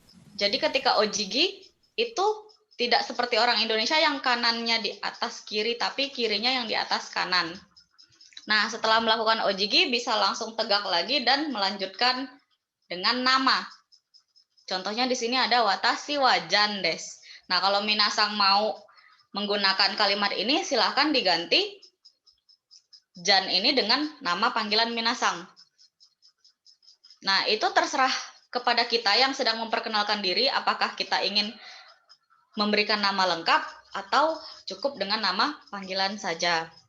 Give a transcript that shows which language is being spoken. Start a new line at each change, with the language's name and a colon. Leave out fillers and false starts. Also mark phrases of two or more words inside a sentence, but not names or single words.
Indonesian: Jadi ketika ojigi itu tidak seperti orang Indonesia yang kanannya di atas kiri, tapi kirinya yang di atas kanan. Nah, setelah melakukan ojigi bisa langsung tegak lagi dan melanjutkan dengan nama. Contohnya di sini ada
Japanese: 私は jan です.
Indonesian: Nah, kalau minasang mau menggunakan kalimat ini, silahkan diganti jan ini dengan nama panggilan minasang. Nah, itu terserah kepada kita yang sedang memperkenalkan diri, apakah kita ingin memberikan nama lengkap atau cukup dengan nama panggilan saja.